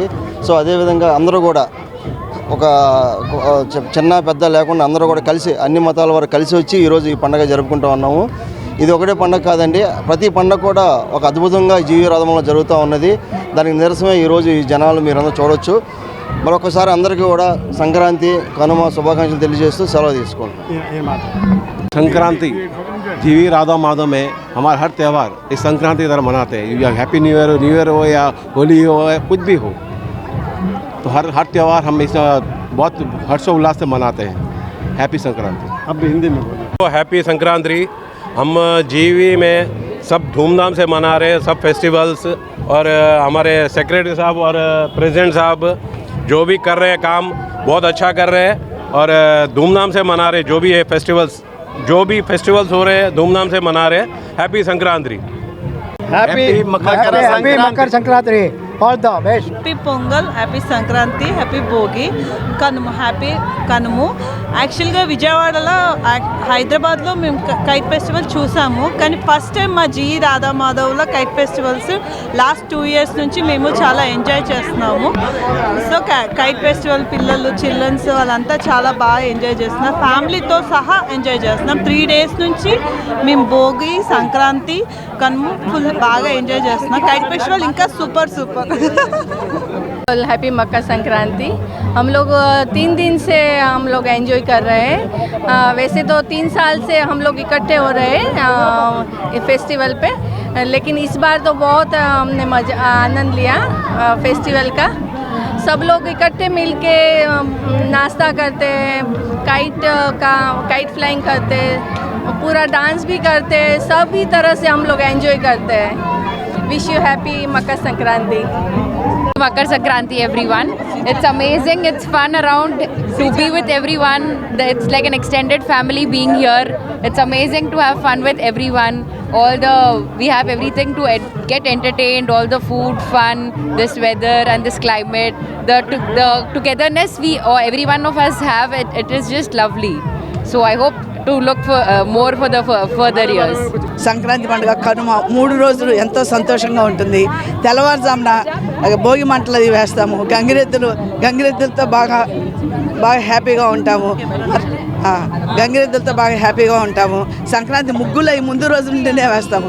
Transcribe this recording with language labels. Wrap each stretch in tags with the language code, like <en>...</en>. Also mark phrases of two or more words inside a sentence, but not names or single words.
<te>సో అదేవిధంగా అందరూ కూడా ఒక చిన్న పెద్ద లేకుండా అందరూ కూడా కలిసి అన్ని మతాల వారు కలిసి వచ్చి ఈరోజు ఈ పండుగ జరుపుకుంటూ ఉన్నాము. ఇది ఒకటే పండుగ కాదండి, ప్రతి పండుగ కూడా ఒక అద్భుతంగా జీవి రాధంలో జరుగుతూ ఉన్నది. దానికి నిరసమే ఈరోజు ఈ జనాలు మీరందరూ చూడొచ్చు. మరొకసారి అందరికీ కూడా సంక్రాంతి కనుమ శుభాకాంక్షలు తెలియజేస్తూ సెలవు తీసుకోండి.</te> <hi>संक्रांति जीवी राधा माधव में हमारा हर त्यौहार इस संक्रांति की तरह मनाते हैं. या</hi> <en>happy new year</en> <hi>हो या होली हो या कुछ भी हो, तो हर त्यौहार हम इस बहुत हर्षोल्लास से मनाते हैं. हैप्पी संक्रांति. अब हिंदी में बोलिए. तो हैप्पी संक्रांति. हम जीवी में सब धूमधाम से मना रहे हैं सब फेस्टिवल्स, और हमारे सेक्रेटरी साहब और प्रेसिडेंट साहब जो भी कर रहे हैं काम बहुत अच्छा कर रहे हैं और धूमधाम से मना रहे हैं. जो भी फेस्टिवल्स हो रहे हैं धूमधाम से मना रहे हैं. हैप्पी संक्रांति. हैप्पी मकर संक्रांति.</hi> <en>all the best.</en> <te>హ్యాపీ పొంగల్, హ్యాపీ సంక్రాంతి, హ్యాపీ భోగి, కనుమ, హ్యాపీ కనుము. యాక్చువల్గా విజయవాడలో హైదరాబాద్లో మేము</te> <en>kite festival</en> <te>చూసాము, కానీ</te> <en>first time</en> <te>మా జీ రాధామాధవ్లో</te> <en>kite festivals last 2 years</en> <te>నుంచి మేము చాలా ఎంజాయ్ చేస్తున్నాము. సో</te> <en>kite festival</en> <te>పిల్లలు చిల్డ్రన్స్ వాళ్ళంతా చాలా బాగా ఎంజాయ్ చేస్తున్నారు, ఫ్యామిలీతో సహా ఎంజాయ్ చేస్తున్నాం. 3 days నుంచి మేము భోగి, సంక్రాంతి, కనుము ఫుల్ బాగా ఎంజాయ్ చేస్తున్నాం.</te> <en>kite festival</en> <te>ఇంకా సూపర్.</te> <hi>हैप्पी मकर संक्रांति. हम लोग 3 दिन से हम लोग एंजॉय कर रहे हैं. वैसे तो 3 साल से हम लोग इकट्ठे हो रहे हैं फेस्टिवल पे, लेकिन इस बार तो बहुत हमने आनंद लिया फेस्टिवल का. सब लोग इकट्ठे मिलके नाश्ता करते हैं,</hi> <en>kite flying</en> <hi>करते हैं, पूरा डांस भी करते हैं, सभी तरह से हम लोग एंजॉय करते हैं.</hi> <en>wish you happy Makar Sankranti. Makar Sankranti everyone. It's amazing, it's fun around to be with everyone. It's like an extended family being here. It's amazing to have fun with everyone. We have everything to get entertained, all the food, fun, this weather and this climate. The togetherness every one of us have, it is just lovely. So I hope to look for more for the further years.</en> <te>సంక్రాంతి పండుగ కనుమ 3 రోజులు ఎంతో సంతోషంగా ఉంటుంది. తెల్లవారుజామున భోగి మంటలు అది వేస్తాము, గంగిరెద్దులతో బాగా హ్యాపీగా ఉంటాము. సంక్రాంతి ముగ్గులు అవి ముందు రోజు నుండినే వేస్తాము.</te>